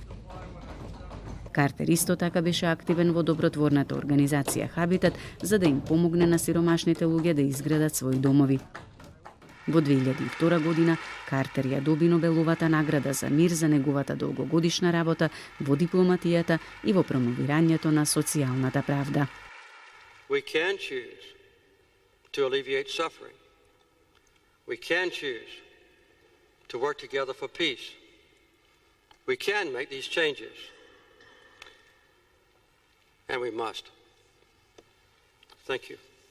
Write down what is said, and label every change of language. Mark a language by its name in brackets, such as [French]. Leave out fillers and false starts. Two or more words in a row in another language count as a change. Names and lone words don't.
[Macedonian] Картер исто така беше активен во добротворната организација Хабитат за да им помогне на сиромашните луѓе да изградат своји домови. Во 2002 година Картер ја доби Нобеловата награда за мир за неговата долгогодишна работа во дипломатијата и во промовирањето на социјалната правда. [English] We can choose to alleviate suffering. We can choose to work together for peace. We can make these changes. And we must. Thank you.